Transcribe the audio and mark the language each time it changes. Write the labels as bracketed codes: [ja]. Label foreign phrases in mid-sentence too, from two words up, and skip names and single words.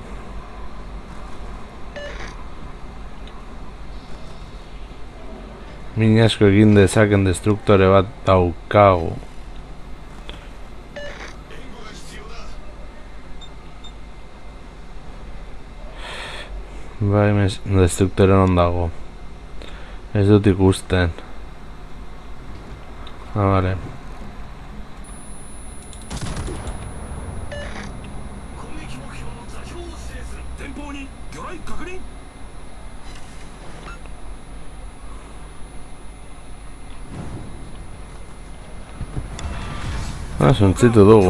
[eu] Min asko egin dezaken destruktore bat daukagu. Bai, destruktore non dago. Ez dut ikusten. Vale. [ja] 攻撃目標の座標を指定する。前方に魚雷確認。 [eu] Suntzitu dugu.